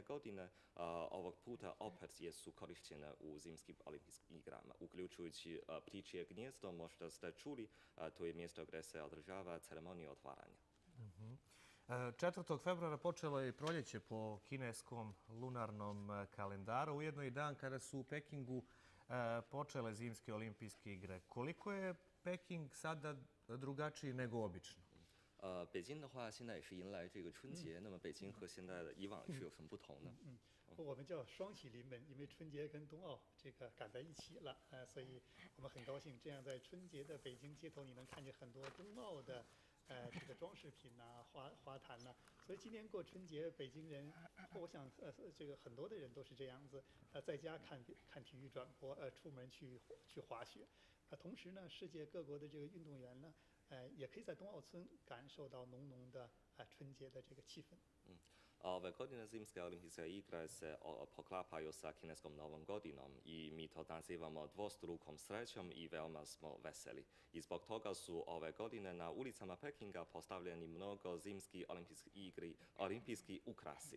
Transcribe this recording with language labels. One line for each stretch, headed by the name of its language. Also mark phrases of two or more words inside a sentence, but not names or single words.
Serbian: godine ovog puta opet su korištene u zimskim olimpijskim igrama, uključujući ptičje gnijezdo, možda ste čuli, to je mjesto gdje se održava ceremonija otvaranja. 4. februara počelo je proljeće po kineskom lunarnom kalendaru, ujedno i dan kada su u Pekingu počele zimske olimpijske igre. Koliko je Peking sada drugačiji nego obično?
Chinese: 北京的话，现在也是迎来这个春节。那么北京和现在的以往是有什么不同呢？我们叫双喜临门，因为春节跟冬奥这个赶在一起了，所以我们很高兴，这样在春节的北京街头，你能看见很多冬奥的这个装饰品呐、花坛呐、所以今年过春节，北京人，我想这个很多的人都是这样子，在家看体育转播，出门去滑雪，同时呢，世界各国的这个运动员呢，也可以在冬奥村感受到浓浓的春节的这个气氛。
Serbian: Ove godine zimske olimpijske igre se poklapaju sa kineskom Novom godinom i mi to nazivamo dvostrukom srećom i veoma smo veseli. I zbog toga su ove godine na ulicama Pekinga postavljeni mnogo zimskih olimpijski ukrasi.